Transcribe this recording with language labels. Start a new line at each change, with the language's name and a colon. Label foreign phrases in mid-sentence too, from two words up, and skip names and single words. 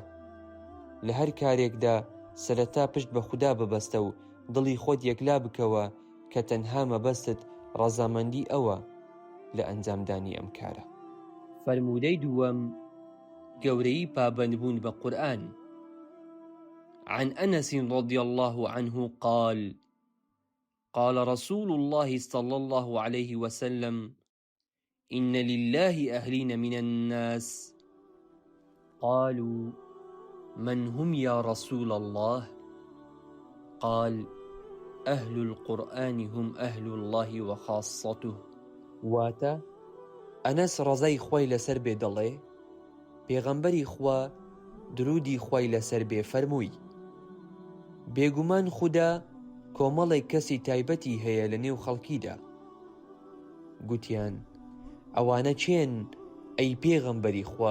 Central Kurdish: لە هەر کارێکدا سەرەتا پشت بە خودا ببەستە و دڵی خۆت یەکلا بکەوە کە تەنها مەبەستت ڕەزامەندی ئەوە لە ئەنجامدانی ئەم کارە. فەرموودەی دووەم، گەورەی پابەندبوون بە قورئان.
Arabic: عن أنس رضي الله عنه قال قال رسول الله صلى الله عليه وسلم إن لله أهلين من الناس. قالوا من هم يا رسول الله؟ قال أهل القرآن هم أهل الله وخاصته.
Central Kurdish: واتە ئەنەس ڕەزای خوای لەسەر بێ دەڵێ پێغەمبەری خوا درودی خوای لەسەر بێ فەرمووی بێگومان خودا کۆمەڵێک کەسی تایبەتی هەیە لە نێو خەڵکیدا. گوتیان ئەوانە چێن ئەی پێغەمبەری خوا؟